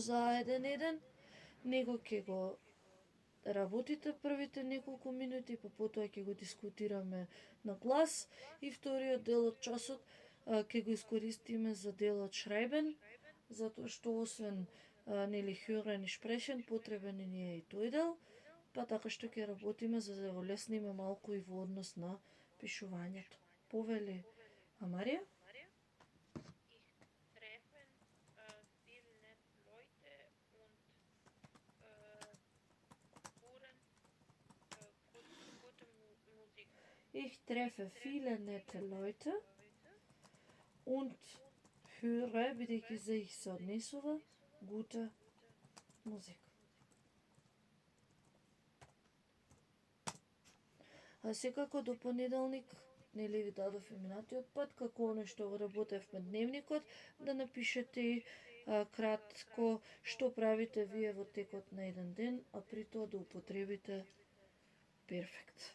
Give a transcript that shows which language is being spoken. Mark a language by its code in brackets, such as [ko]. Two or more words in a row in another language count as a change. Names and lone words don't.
[mk] за А1-1, него ќе го работите првите неколку минути, па потоа ќе го дискутираме на глас и вториот дел од часот ќе го искористиме за делот Шрајбен, затоа што освен нели Хюрен и Шпрешен, потребен ни е и тој дел, па така што ќе работиме за да го лесниме малку и во однос на пишувањето. Повели Марија? [de] Ich treffen viele nette Leute und Ich treffe viele nette Leute und höre, [mk] бидејќи за их се однесува, [de] gute Musik. [mk] А секако до понеделник, нели ви дадов и минатиот пат, како оно што го работевме дневникот, да напишете кратко што правите вие во текот на еден ден, а при тоа да употребите перфект.